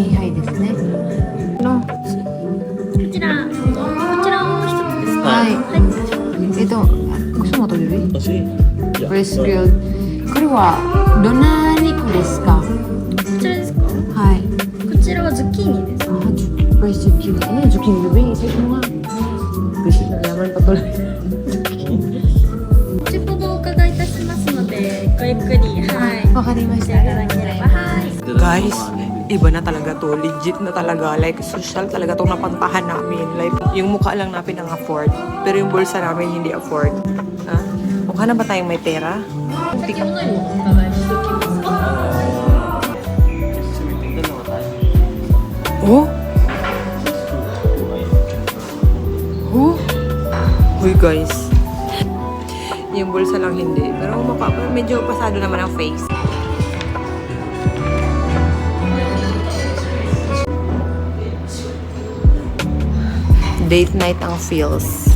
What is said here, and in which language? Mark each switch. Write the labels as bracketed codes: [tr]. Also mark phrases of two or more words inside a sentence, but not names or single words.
[ja] 2 杯ですね。の、こちらを1つですか。はいはい。 [tl] gusto mo to, baby? Kasi, [en] Breast grilled. [ja] これはどんな肉ですか？こちらですか。はい。こちらはズッキーニです。 [en] Breast zucchini. [tl] Ano yung zucchini, baby? Say mo nga. Kasi nalaman pa tuloy. [ja] 後ほどお伺いいたしますので、ごゆっくり、はい。わかりました。していただければ、はい。 [tl] Guys, iba na talaga to. Legit na talaga. Like, social talaga itong napantahan namin. Like, yung mukha lang namin ang afford. Pero yung bulsa namin hindi afford. Ha? Mukha na ba tayong may pera? [ja] 先ほどよりお伺いしておきますか。 [tl] dalawa tayo. Oh? Oh? Uy, guys. Yung bulsa lang hindi. Pero medyo pasado naman ang face. [en] Date night [tl] ang feels.